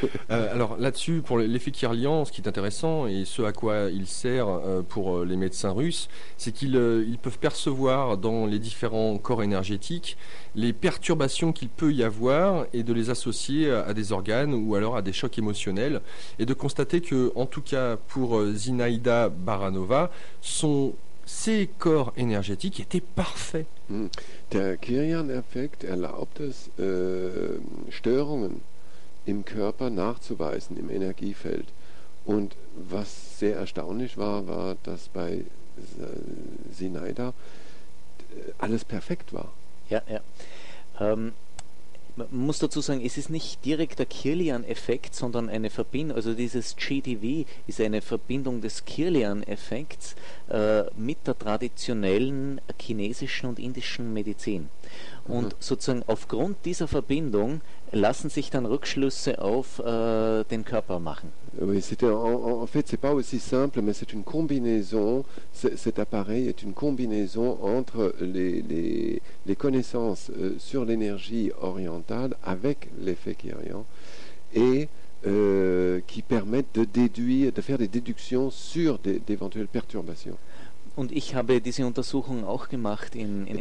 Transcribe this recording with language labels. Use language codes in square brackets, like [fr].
[fr] Alors là-dessus, pour l'effet Kirlian, ce qui est intéressant et ce à quoi il sert pour les médecins russes, c'est qu'ils peuvent percevoir dans les différents corps énergétiques les perturbations qu'il peut y avoir et de les associer à des organes ou alors à des chocs émotionnels et de constater que, en tout cas pour Zinaïda Baranova, ses corps énergétiques étaient parfaits. [de] Der Kirlian-Effekt erlaubt es, Störungen im Körper nachzuweisen, im Energiefeld. Und was sehr erstaunlich war, dass bei Zinaïda alles perfekt war. Ja. Man muss dazu sagen, es ist nicht direkt der Kirlian-Effekt, sondern eine Verbindung, also dieses GDV ist eine Verbindung des Kirlian-Effekts mit der traditionellen chinesischen und indischen Medizin. Und sozusagen aufgrund dieser Verbindung lassen sich dann Rückschlüsse auf den Körper machen. [fr] Oui, c'était en fait, c'est pas aussi simple, mais c'est une combinaison. Cet appareil est une combinaison entre les connaissances sur l'énergie orientale avec l'effet Kirian et qui permettent de déduire, de faire des déductions sur d'éventuelles perturbations. [de] Und ich habe diese Untersuchung auch gemacht in